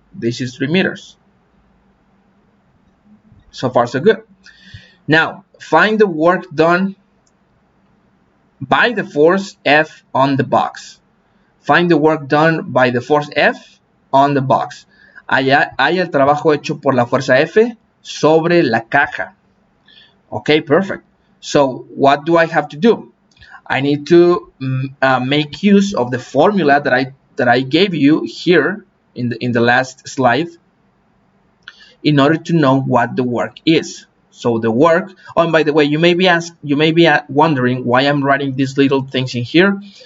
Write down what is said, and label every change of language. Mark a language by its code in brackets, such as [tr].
[en] This is 3 meters. So far, so good. Now, find the work done by the force F on the box. Find the work done by the force F on the box. [es] Hay el trabajo hecho por la fuerza F sobre la caja. [en] Okay, perfect. So what do I have to do? I need to make use of the formula that I gave you here in the last slide in order to know what the work is. So the work. Oh, and by the way, you may be wondering why I'm writing these little things in here.